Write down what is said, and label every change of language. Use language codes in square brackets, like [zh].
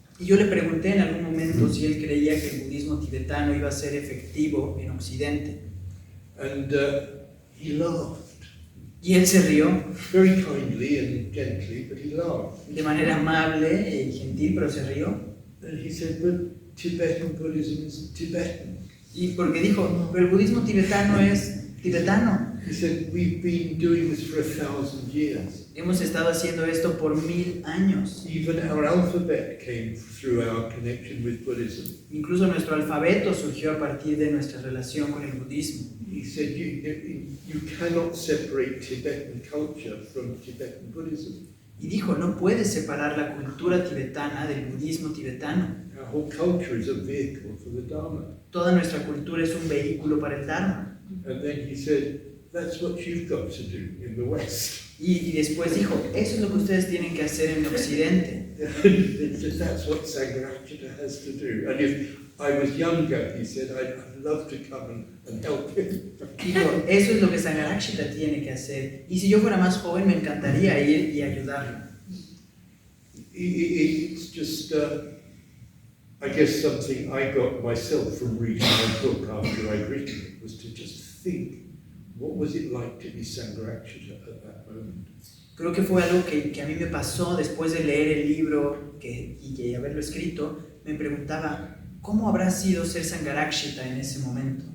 [es] Y yo le pregunté en algún momento si él creía que el budismo tibetano iba a ser efectivo en Occidente. [en] And he laughed. [es] Y él se rió. [en] Very kindly and gently, but he laughed. [es] De manera amable y gentil, pero se rió. [en] And he said, but Tibetan Buddhism is Tibetan. [es] Y porque dijo, pero el budismo tibetano es tibetano. [en] He said, we've been doing this for 1,000 years. [es] Hemos estado haciendo esto por 1000 años. [en] Even our alphabet came through our connection with Buddhism. [es] Incluso nuestro alfabeto surgió a partir de nuestra relación con el budismo. [en] He said, you cannot separate Tibetan culture from Tibetan Buddhism. [es] Y dijo, no puedes separar la cultura tibetana del budismo tibetano. [en] Our whole culture is a vehicle for the Dharma. [es] Toda nuestra cultura es un vehículo para el Dharma. [en] And then he said, that's what you've got to do in the West. [es] Y después dijo, eso es lo que ustedes tienen que hacer en Occidente. [en] That's what Sangharakshita has to do. And if I was younger, he said, I'd love to come and help him. [es] Dijo, eso es lo que Sangharakshita tiene que hacer. Y si yo fuera más joven, me encantaría ir y ayudarlo. [en] It's just, I guess, something I got myself from reading my book after I'd written it, was to just think, what was it like to be Sangharakshita at that moment? [es] Creo que fue algo que a mí me pasó después de leer el libro y haberlo escrito. Me preguntaba, ¿cómo habrá sido ser Sangharakshita en ese momento?